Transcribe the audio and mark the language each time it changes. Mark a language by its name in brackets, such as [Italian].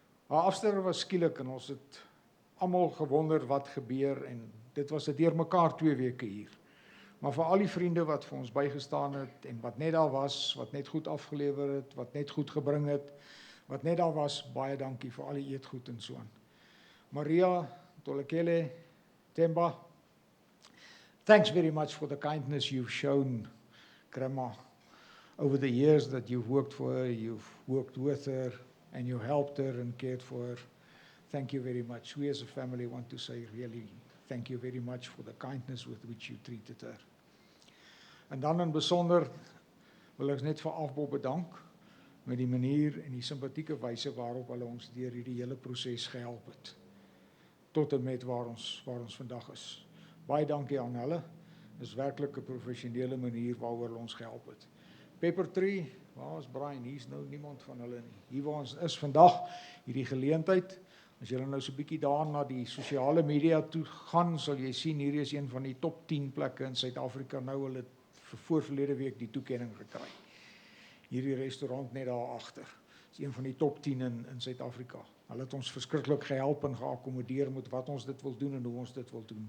[Afrikaans] Haar afsterwe was skielik en ons het almal gewonder wat gebeur en dit was 'n deurmekaar 2 weke hier. Maar vir al die vriende wat vir ons bygestaan het en wat net daar was, wat net goed afgelewer het, wat net goed gebring het, wat net daar was, baie dankie vir al die eetgoed en so aan. Maria, Tolekele, Themba, [English] thanks very much for the kindness you've shown, Grandma, over the years that you've worked for her, you've worked with her, and you helped her and cared for her. Thank you very much. We as a family want to say really thank you very much for the kindness with which you treated her. [Afrikaans] En dan in besonder wil ek net vir Afbo bedank met die manier en die simpatieke wyse waarop hulle ons deur hierdie hele proses gehelp het. Tot en met waar ons vandag is. Baie dankie aan hulle. Dis werklik 'n professionele manier waaroor hulle ons gehelp het. Peppertree, waar is Brian? Hier's nou niemand van hulle nie. Hier waar ons is vandag, hierdie geleentheid. As julle nou so 'n bietjie daar na die sosiale media toe gaan, sal jy sien hier is een van die top 10 plekke in Suid-Afrika nou hulle voor verlede week die toekenning gekry. Hierdie restaurant net daar agter. Is een van die top 10 in Suid-Afrika. Hulle het ons verskriklik gehelp en geakkommodeer met wat ons dit wil doen en hoe ons dit wil doen.